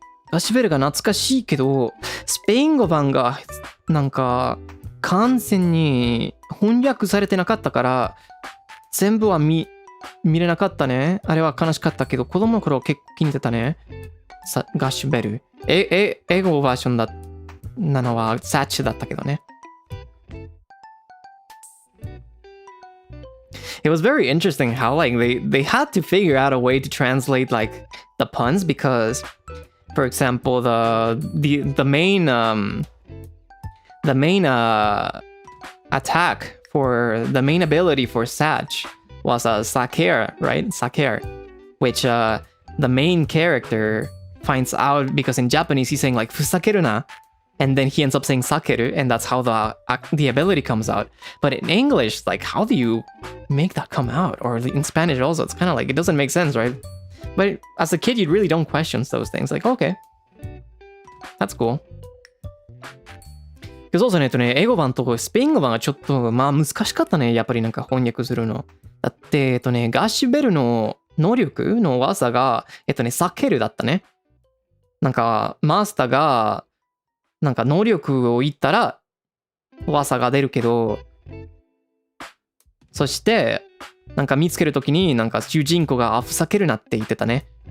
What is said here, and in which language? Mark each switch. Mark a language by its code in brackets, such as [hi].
[ja] ガッシュベルが懐かしいけど、スペイン語版がなんか完全に翻訳されてなかったから全部は見れなかったね。あれは悲しかったけど、子供の頃結構気に入ってたね。ガッシュベル。英語バージョンなのはサッチだったけどね。 [en] It was very interesting how like they had to figure out a way to translate like the puns because, for example, the main attack for the main ability for Satch was a Saker, right? Saker, which the main character finds out because in Japanese he's saying like [ja] fusakeru na, [en] and then he ends up saying sakeru, and that's how the ability comes out. But in English, like how do you make that come out? Or in Spanish also, it's kind of like it doesn't make sense, right? But as a kid, you really don't question those things. Like, okay, that's cool. Because also [ja] ね、英語版とスペイン語版がちょっとまあ難しかったね。やっぱりなんか翻訳するの。だってガッシュベルの能力の技が避けるだったね。なんかマスターがなんか能力を言ったら技が出るけど、そしてなんか見つけるときになんか主人公がふざけるなって言ってたね。